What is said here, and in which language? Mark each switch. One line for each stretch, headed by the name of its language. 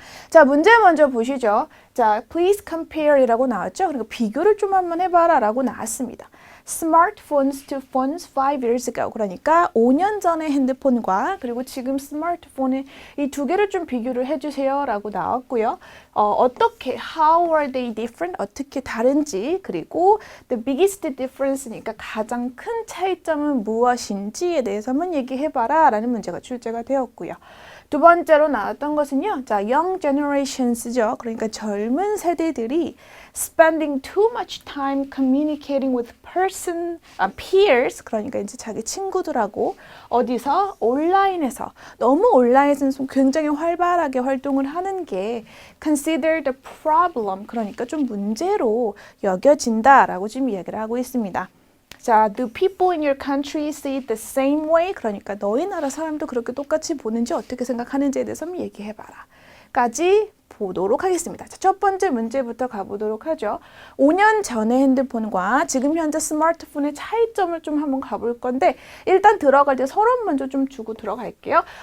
Korean: 자, 문제 먼저 보시죠. 자,
English: please compare
Korean: 이라고 나왔죠. 그러니까 비교를 좀 한번 해봐라 라고 나왔습니다.
English: Smartphones to phones 5 years ago.
Korean: 그러니까 5년 전의 핸드폰과 그리고 지금 스마트폰의 이 두 개를 좀 비교를 해주세요 라고 나왔고요. 어떻게,
English: how are they different?
Korean: 어떻게 다른지 그리고
English: the biggest difference
Korean: 니까 가장 큰 차이점은 무엇인지에 대해서 한번 얘기해봐라 라는 문제가 출제가 되었고요. 두 번째로 나왔던 것은요. 자,
English: young generations
Korean: 죠. 그러니까 젊은 세대들이
English: spending too much time communicating with peers.
Korean: 그러니까 이제 자기 친구들하고 어디서 온라인에서 너무 온라인에서 굉장히 활발하게 활동을 하는 게
English: considered a problem.
Korean: 그러니까 좀 문제로 여겨진다라고 지금 이야기를 하고 있습니다.
English: 자, do people in your country see it the same way?
Korean: 그러니까 너희 나라 사람도 그렇게 똑같이 보는지 어떻게 생각하는지에 대해서 한번 얘기해봐라. 까지 보도록 하겠습니다. 자, 첫 번째 문제부터 가보도록 하죠. 5년 전의 핸드폰과 지금 현재 스마트폰의 차이점을 좀 한번 가볼 건데 일단 들어갈 때 서론 먼저 좀 주고 들어갈게요.